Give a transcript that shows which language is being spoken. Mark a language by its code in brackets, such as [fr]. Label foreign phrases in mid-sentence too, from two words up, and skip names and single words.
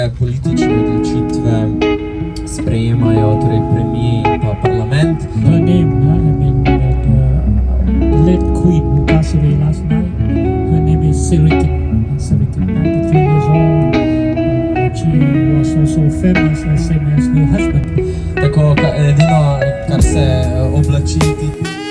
[sl] Politične odločitve sprejemajo torej premier in pa parlament. [en] Her name, the late queen who passed away last night, her name is Sirikin. Sirikin, 93 years old. She was also famous, same as her husband. [sl] Tako, edino, kar se oblači